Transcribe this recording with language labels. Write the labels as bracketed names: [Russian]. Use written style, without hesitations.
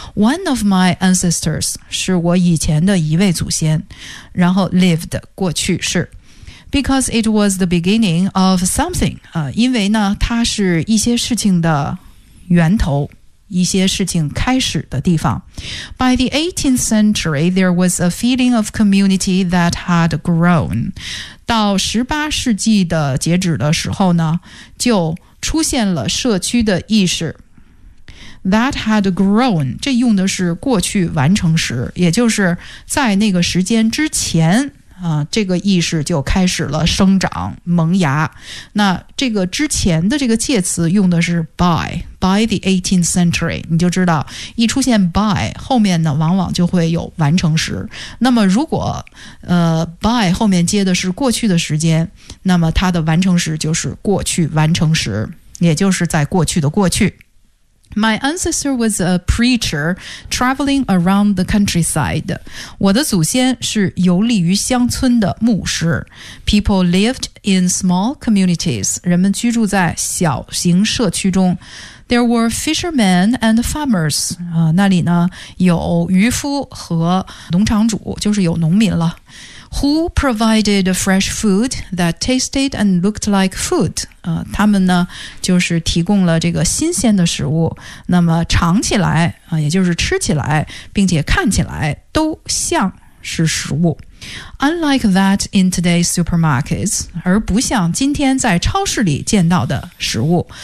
[English] One of my ancestors [Chinese] 是我以前的一位祖先，然后 lived 过去式。 [English] Because it was the beginning of something. [Chinese] 因为呢，它是一些事情的源头，一些事情开始的地方。 [English] By the 18th century, there was a feeling of community that had grown. [Chinese] 到十八世纪的截止的时候呢，就出现了社区的意识。 [English] That had grown, [Chinese] 这用的是过去完成时，也就是在那个时间之前这个意识就开始了生长萌芽。那这个之前的这个介词用的是 [English] by the 18th century， [Chinese] 你就知道一出现 by 后面呢往往就会有完成时。那么如果by 后面接的是过去的时间，那么它的完成时就是过去完成时，也就是在过去的过去。 [English] My ancestor was a preacher traveling around the countryside. [Chinese] 我的祖先是游历于乡村的牧师。 [English] People lived in small communities. [Chinese] 人们居住在小型社区中。 [English] There were fishermen and farmers. [Chinese] 那里呢有渔夫和农场主，就是有农民了。 [English] Who provided fresh food that tasted and looked like food? [Chinese] 他们呢就是提供了这个新鲜的食物，那么尝起来，也就是吃起来并且看起来都像是食物。 [English] Unlike that in today's supermarkets, [Chinese] 而不像今天在超市里见到的食物。